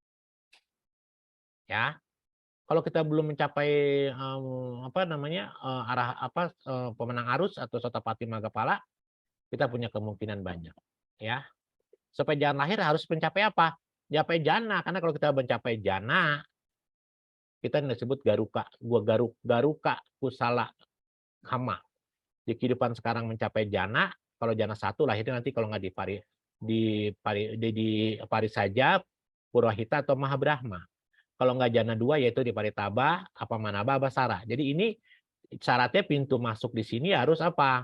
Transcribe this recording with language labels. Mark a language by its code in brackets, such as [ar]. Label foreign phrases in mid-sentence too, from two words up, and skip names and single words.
[id] Ya, kalau kita belum mencapai pemenang arus atau [pi] Sotapati, Maga, Pala, [id] kita punya kemungkinan banyak. Ya, supaya jangan lahir harus mencapai apa? Mencapai jana, karena kalau kita mencapai jana, kita disebut [pi] garuka kusala kama. [id] Di kehidupan sekarang mencapai jana, kalau jana 1 lahirnya nanti kalau nggak di Parisaja, Purwahita atau Mahabrahma. Kalau nggak jana 2 yaitu di Paritaba, Apamanaba, Abasara. Jadi ini syaratnya pintu masuk di sini harus apa?